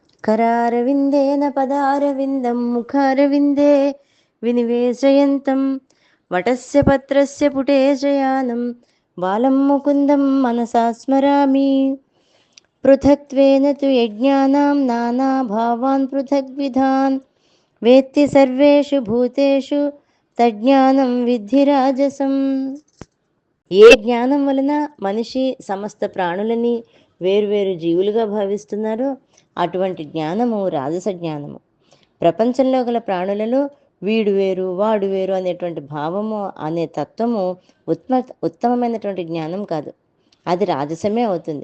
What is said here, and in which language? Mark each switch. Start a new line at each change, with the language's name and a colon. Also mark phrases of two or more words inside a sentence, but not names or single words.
Sanskrit: करारविन्देन पदारविन्दं मुखारविन्दे विनिवेशयन्तं वटस्य पत्रस्य पुटे शयानं बालं मुकुन्दं मनसा स्मरामि। पृथक्त्वेन तु यज्ञानां नानाभावान् पृथग्विधान् वेत्ति सर्वेषु भूतेषु తజ్ఞానం విద్ధి రాజసం.
Telugu: ఏ జ్ఞానం వలన మనిషి సమస్త ప్రాణులని వేరువేరు జీవులుగా భావిస్తున్నారో అటువంటి జ్ఞానము రాజస జ్ఞానము. ప్రపంచంలో గల ప్రాణులలో వీడు వేరు వాడు వేరు అనేటువంటి భావము అనే తత్వము ఉత్తమమైనటువంటి జ్ఞానం కాదు, అది రాజసమే అవుతుంది.